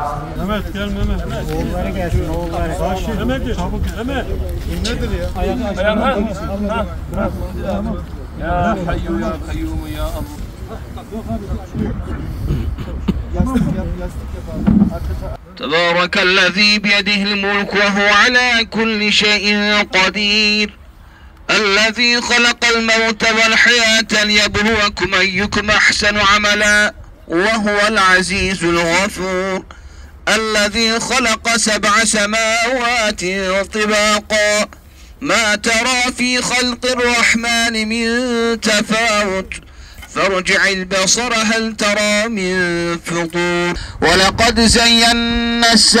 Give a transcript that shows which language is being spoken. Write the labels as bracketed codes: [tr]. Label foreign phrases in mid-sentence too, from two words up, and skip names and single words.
[tr] Mehmet gel Mehmet. Oğulları gelsin oğulları. Mehmet çabuk gel. Mehmet. Nedir ya? [ar] Ayağım يا حي يا قيوم يا الله. تبارك الذي بيده الملك وهو على كل شيء قدير الذي خلق الموت والحياة ليبلوكم أيكم أحسن عملا وهو العزيز الغفور الذي خلق 7 سماوات طباقا ما ترى في خلق الرحمن من تفاوت فارجع البصر هل ترى من فطور ولقد زينا